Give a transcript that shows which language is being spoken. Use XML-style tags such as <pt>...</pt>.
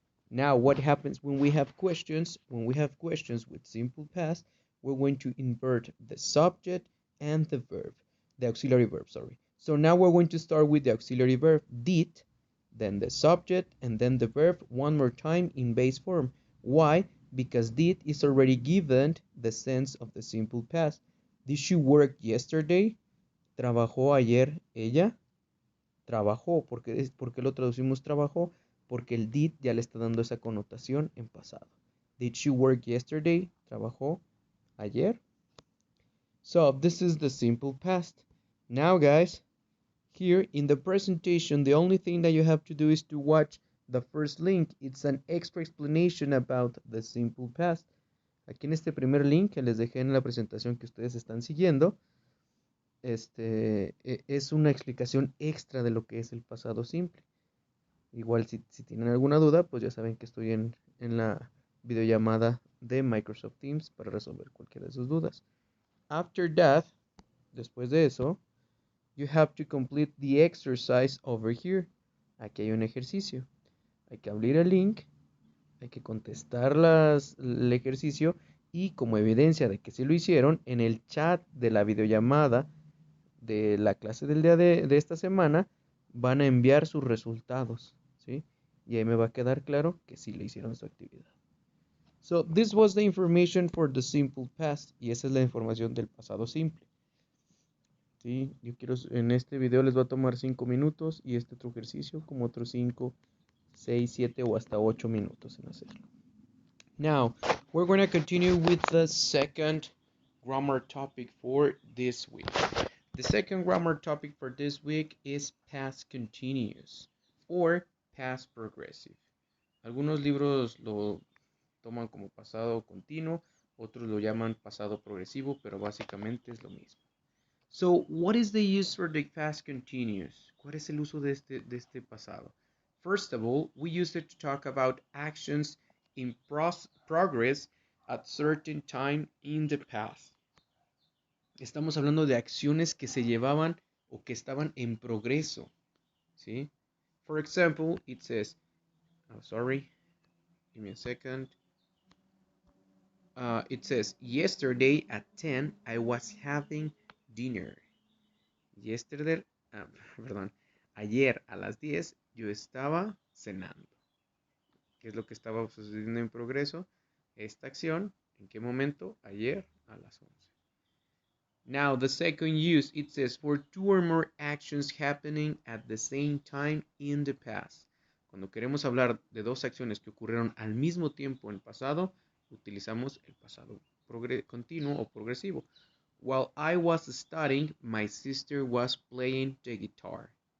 <en>Now, what happens when we have questions? When we have questions with simple past, we're going to invert the subject and the verb. The auxiliary verb, sorry. So now we're going to start with the auxiliary verb did, then the subject, and then the verb one more time in base form. Why? Because did is already given the sense of the simple past. Did she work yesterday?</en> <es>¿Trabajó ayer ella? Trabajó. ¿Por qué lo traducimos trabajó? Porque el did ya le está dando esa connotación en pasado.</es> <en>Did she work yesterday?</en> <es>¿Trabajó ayer?</es> <en>So this is the simple past. Now guys, here in the presentation, the only thing that you have to do is to watch the first link. It's an extra explanation about the simple past.</en> <es>Aquí en este primer link que les dejé en la presentación que ustedes están siguiendo, es una explicación extra de lo que es el pasado simple. Igual si tienen alguna duda, pues ya saben que estoy en la videollamada de Microsoft Teams para resolver cualquiera de sus dudas.</es> <en>After that,</en> <es>después de eso,</es> <en>you have to complete the exercise over here.</en> <es>Aquí hay un ejercicio. Hay que abrir el link, hay que contestar el ejercicio y como evidencia de que sí lo hicieron, en el chat de la videollamada de la clase del día de esta semana, van a enviar sus resultados, ¿sí? Y ahí me va a quedar claro que sí le hicieron su actividad.</es> <en>So, this was the information for the simple past.</en> <es>Y esa es la información del pasado simple. ¿Sí? En este video les va a tomar 5 minutos y este otro ejercicio como otros 5, 6, 7 o hasta 8 minutos en hacerlo.</es> <en>Now, we're going to continue with the second grammar topic for this week. The second grammar topic for this week is past continuous or past progressive.</en> <es>Algunos libros lo toman como pasado continuo, otros lo llaman pasado progresivo, pero básicamente es lo mismo.</es> <en>So, what is the use for the past continuous?</en> <es>¿Cuál es el uso de este pasado?</es> <en>First of all, we use it to talk about actions in progress at certain time in the past.</en> <es>Estamos hablando de acciones que se llevaban o que estaban en progreso, ¿sí?</es> <en>For example, it says, oh, sorry, give me a second. It says, yesterday at 10, I was having dinner.</en> <es>Yesterday, perdón, ayer a las 10 yo estaba cenando. ¿Qué es lo que estaba sucediendo en progreso? Esta acción, ¿en qué momento? Ayer a las 11.</es> <en>Now, the second use, it says, for two or more actions happening at the same time in the past.</en> <es>Cuando queremos hablar de dos acciones que ocurrieron al mismo tiempo en el pasado, utilizamos el pasado continuo o progresivo.</es> <en>While I was studying, my sister was playing the guitar.</en>